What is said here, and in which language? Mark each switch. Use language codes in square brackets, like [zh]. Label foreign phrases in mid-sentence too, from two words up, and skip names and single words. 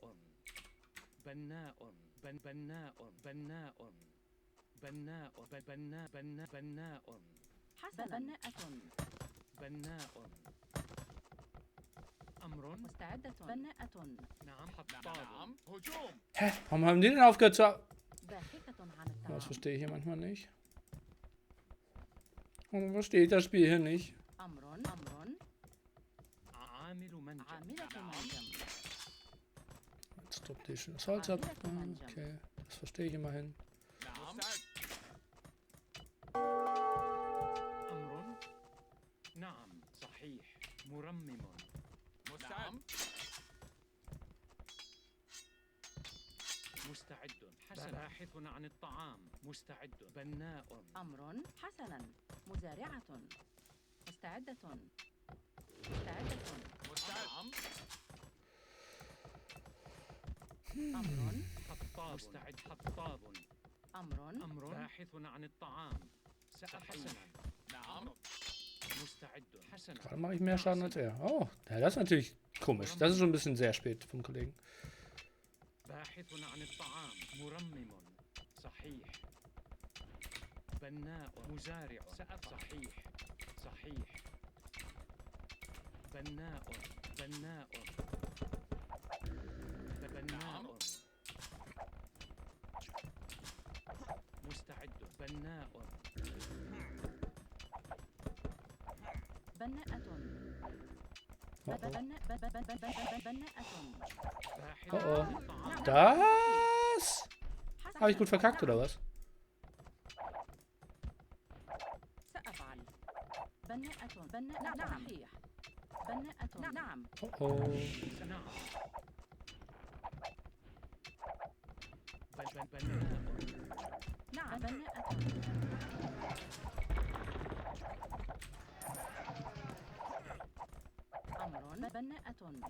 [ar] بناء. بناء. بناء. بناء. بناء. حسنا. بناءة. بناء. أمر. مستعدة. بناءة. نعم. حطاب. هجوم. [de] Hä? Warum haben die denn aufgehört zu... [ar] باحثة عن [de] Das [ar] الطعام. [de] verstehe ich hier manchmal nicht. Warum verstehe ich das Spiel hier nicht? [ar] أمر. أمر. عامل منجم. عاملة منجم. [de] Jetzt droppt die schon das Holz ab. Ah, okay, das verstehe ich immerhin. [ar] أمر. نعم. صحيح. مرمم. مستعد. مستعد. حسنا. باحث عن الطعام. مستعد. بناء. أمر. حسنا. مزارعة. مستعدة. مستعدة. مستعد. أمر. حطاب. مستعد. حطاب. أمر. أمر. باحث عن الطعام. حسنا. نعم. مستعد. حسنا. [de] Gerade mache ich mehr Schaden als er. Oh, ja, das ist natürlich komisch. Das ist schon ein bisschen sehr spät vom Kollegen. [ar] باحث عن الطعام. مرمم. صحيح. بناء. مزارع. صحيح. صحيح. بناء. بناء. بناء. مستعد. بناء. بناءة. Oh, oh. بناءة. باحث Oh, oh. عن الطعام. [de] Das? Habe ich gut verkackt, oder was? [ar] سأفعل. بناءة. بناء. صحيح. بناءة. نعم. Oh, oh. نعم. بناء. نعم. بناءة. أمر. بناءة.